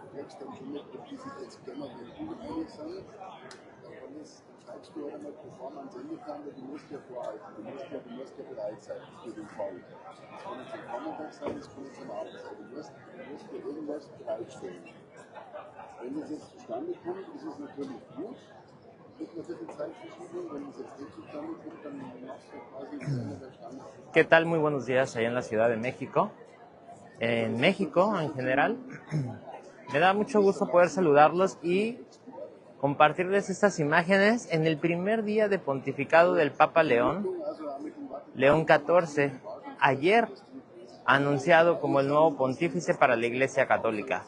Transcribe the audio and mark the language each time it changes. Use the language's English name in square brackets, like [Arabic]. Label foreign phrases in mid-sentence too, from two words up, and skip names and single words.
[German] dann schon mit Publizität zu tun. Wenn die einig sind, dann schreibst du einmal, bevor man es Ende kann, du musst ja vorhalten, du musst ja bereit sein für den Fall. Das kann jetzt am Vormittag sein, das kann jetzt am Abend sein. Du musst dir irgendwas bereitstellen. Wenn das jetzt zustande kommt, ist es natürlich gut. [Spanish] ¿Qué tal? Muy buenos días allá en la Ciudad de México. En México, en general, me da mucho gusto poder saludarlos y compartirles estas imágenes en el primer día de pontificado del Papa León XIV, ayer anunciado como el nuevo pontífice para la Iglesia Católica.